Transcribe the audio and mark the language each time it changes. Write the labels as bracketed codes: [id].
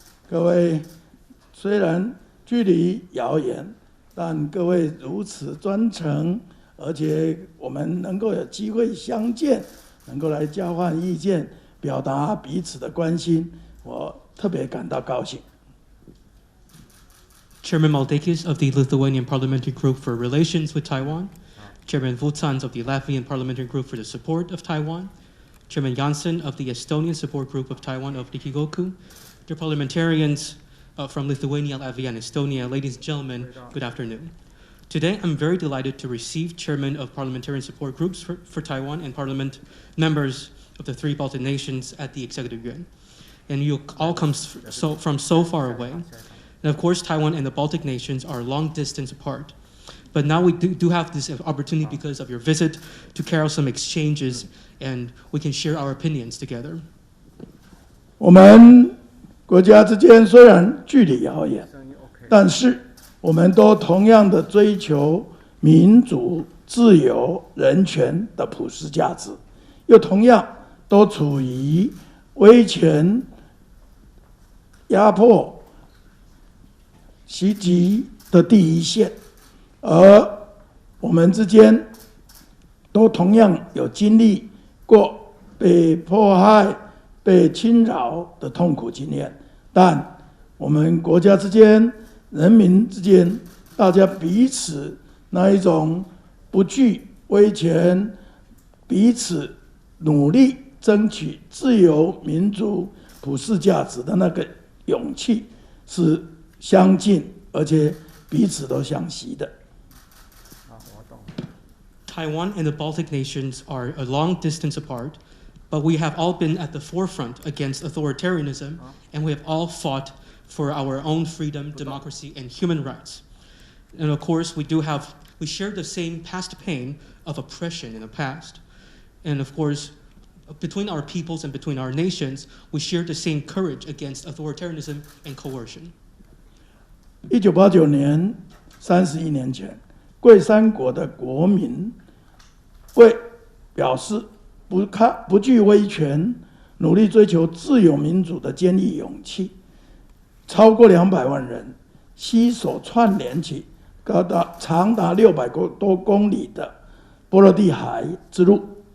[zh] 各位虽然距离遥远，但各位如此专程，而且我们能够有机会相见，能够来交换意见，表达彼此的关心，我特别感到高兴。 [en] Chairman Maldakis of the Lithuanian Parliamentary Group for Relations with Taiwan, Chairman Vucans of the Latvian Parliamentary Group for the Support of Taiwan, Chairman Janssen of the Estonian Support Group of Taiwan of Rikigoku, dear parliamentarians from Lithuania, Latvia, and Estonia, ladies and gentlemen, good afternoon. Today, I'm very delighted to receive Chairman of Parliamentarian Support Groups for Taiwan and Parliament members of the three Baltic nations at the Executive Yuan. And you all come from so far away. And of course, Taiwan and the Baltic nations are long distance apart. But now we do have this opportunity because of your visit to carry out some exchanges, and we can share our opinions together. [zh] 我们国家之间虽然距离遥远，但是我们都同样的追求民主、自由、人权的普世价值，又同样都处于威权、压迫、袭击的第一线，而我们之间都同样有经历过被迫害、被侵扰的痛苦经验，但我们国家之间、人民之间，大家彼此那一种不惧威权，彼此努力争取自由、民主、普世价值的那个勇气是相近，而且彼此都相惜的。 [en] Taiwan and the Baltic nations are a long distance apart, but we have all been at the forefront against authoritarianism, and we have all fought for our own freedom, democracy, and human rights. And of course, we share the same past pain of oppression in the past. And of course, between our peoples and between our nations, we share the same courage against authoritarianism and coercion. [zh] 1989年，31年前，贵三国的国民为表示不惧威权，努力追求自由民主的坚毅勇气，超过200万人携手串联起长达600多公里的波罗的海之路。